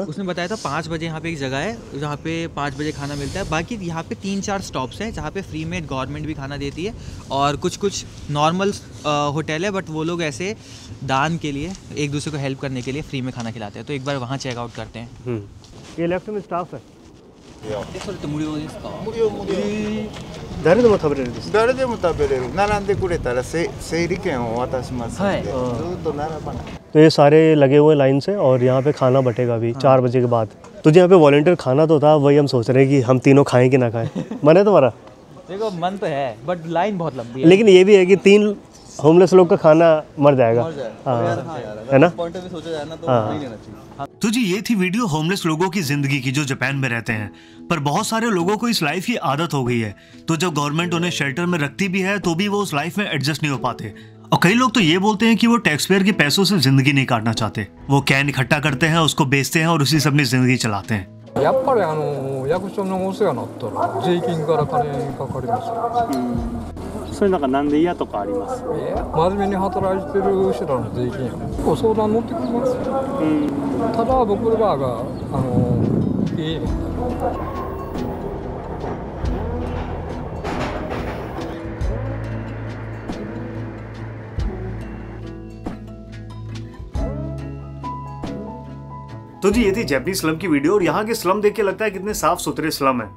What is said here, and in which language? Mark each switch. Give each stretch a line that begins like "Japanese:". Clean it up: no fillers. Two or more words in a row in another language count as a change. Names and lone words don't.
Hindi: उसने बताया था 5 बजे यहाँ पे एक जगह है जहाँ पे 5 बजे खाना मिलता है। बाकी यहाँ पे 3-4 स्टॉप्स हैं जहाँ पे फ्री में गवर्नमेंट भी खाना देती है, और कुछ
English: normal hotel
Hindi: है बट वो लोग ऐसे दान के लिए, एक दूसरे को हेल्प करने के लिए फ्री में खाना खिलाते हैं। तो एक बार वहाँ चेकआउट करते हैं। ये लेफ्ट में स्टाफ है।
Japanese: 誰でも食べれるです。誰でも食べれる。並んでくれたら整理券を渡しますので、ずっと並ばない。
Hindi: तो ये सारे लगे हुए लाइन से, और यहाँ पे खाना बटेगा अभी 4 बजे के बाद। तो यहाँ पे वॉलंटियर खाना तो था, वही हम सोच रहे हैं कि हम तीनों खाएं कि ना खाएं। मन है तुम्हारा? देखो मन तो है बट लाइन बहुत लंबी है। लेकिन ये भी है कि 3 होमलेस लोग का खाना मर जाएगा। है ना?
English: point of view
Hindi: सोचा जाए ना तो नहीं लेना चाहिए। तो जी ये थी वीडियो होमलेस लोगों की जिंदगी की जो जापान में रहते हैं। पर बहुत सारे लोगों को इस लाइफ की आदत हो गई है, तो जब गवर्नमेंट उन्हें शेल्टर में रखती भी है तो भी वो उस लाइफ में एडजस्ट नहीं हो पाते। और कई लोग तो ये बोलते हैं कि वो
English: tax payer
Hindi: के पैसों से जिंदगी नहीं काटना चाहते। वो कैन इकट्ठा करते हैं, उसको बेचते हैं और उसी से अपनी जिंदगी चलाते हैं।
Japanese: やっぱり役所のお世話になったら税金から金かかりますよ。それなんかなんで嫌とかあります？真面目に働いてる人らの税金やね。ご相談乗ってくれますよ。ただ僕らがいいね。
Hindi: तो जी ये थी
English: Japanese slum
Hindi: की वीडियो, और यहाँ के स्लम देख के लगता है कितने साफ सुथरे स्लम है।